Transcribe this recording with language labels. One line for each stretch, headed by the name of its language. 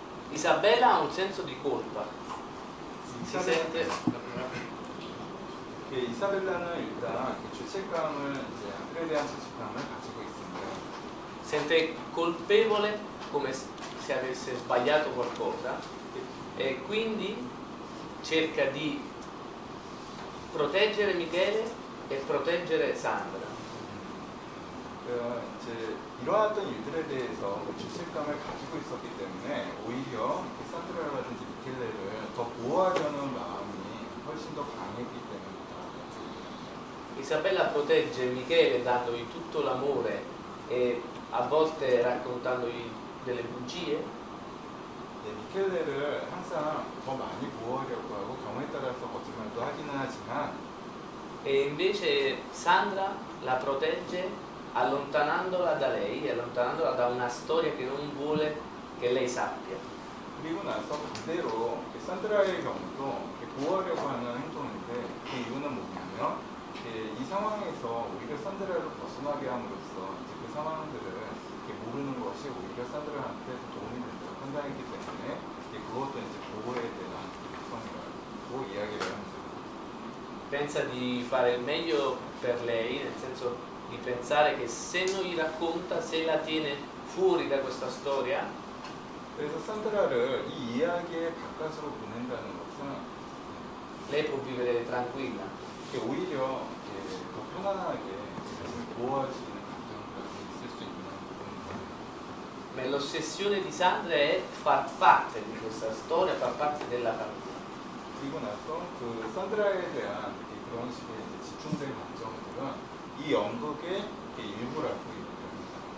Italian: Isabella ha un senso di colpa. Si sente
Korean: 이사벨라는 일단 죄책감을 아들에 대한 죄책감을 가지고 있습니다.
Italian: sente colpevole come se avesse sbagliato qualcosa e quindi cerca di proteggere Michele e proteggere Sandra.
Korean: 이제 일어났던 일들에 대해서 죄책감을 가지고 있었기 때문에 오히려 산드라라든지 미켈레를 더 보호하려는 마음이 훨씬 더 강했기 때문이다.
Italian: Isabella protegge Michele dandogli tutto l'amore e a volte raccontandogli delle bugie.
Korean: 미켈레를 항상 더 많이 보호하려고 하고 경우에 따라서 거짓말도 하기는 하지만
Italian: E invece Sandra la protegge allontanandola da lei, allontanandola da una storia che non vuole che lei sappia.
Korean: 그리고 나서 반대로 산드라의 경우도 보호하려고 하는 행동인데 그 이유는 뭐냐면 이 상황에서 오히려 산드라를 벗어나게 함으로써 그 상황들을 모르는 것이 오히려 산드라한테 도움이 된다고 판단했기 때문에 그것도 이제 보호에 대한 요소라고 이야기를 합니다.
Italian: pensa di fare il meglio per lei, nel senso di pensare che se non gli racconta, se la tiene fuori da questa storia,
Korean: 그래서 산드라를 이 이야기의 바깥으로 보낸다는 것은
Italian: lei può vivere tranquilla.
Korean: 오히려 더 편안하게 자신을 보호할 수 있는 감정을 있을 수 있는 부분입니다.
Italian: Ma l'ossessione di Sandra è far parte di questa storia, far parte della famiglia.
Korean: 그리고 나서 그 산드라에 대한 그런 식의 이제 집중된 감정들은 이 연극의 일부라고 얘기합니다.